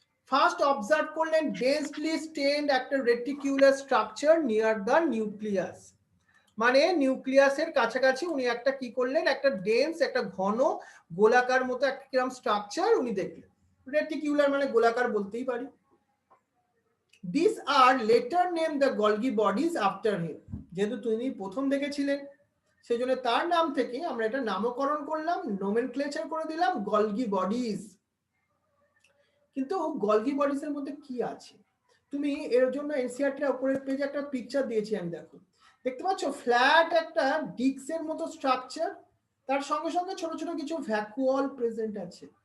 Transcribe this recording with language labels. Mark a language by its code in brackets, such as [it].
[bn] First observe করলেন densely stent একটা reticular structure near the nucleus, মানে নিউক্লিয়াসের কাছাকাছি উনি একটা কি করলেন, একটা ডেন্স, একটা ঘন গোলাকার মতো একটা কিরকম স্ট্রাকচার উনি দেখলেন। রেটিকুলার মানে গোলাকার বলতেই পারি। [en] These are later named the Golgi bodies after him. [bn] যেহেতু তিনি প্রথম দেখেছিলেন, সেজন্য তার নাম থেকে আমরা এটা নামকরণ করলাম, নোমেনক্লেচার করে দিলাম গলগি বডিজ। কিন্তু গলগি বডিজ এর মধ্যে কি আছে, তুমি এর জন্য এনসিইআরটি এর উপরের পেজে একটা পিকচার দিয়েছি আমি, দেখো, দেখতে পাচ্ছ ফ্ল্যাট একটা ডিস্কের মতো স্ট্রাকচার, তার সঙ্গে সঙ্গে ছোট ছোট কিছু ভ্যাকুয়াল প্রেজেন্ট আছে।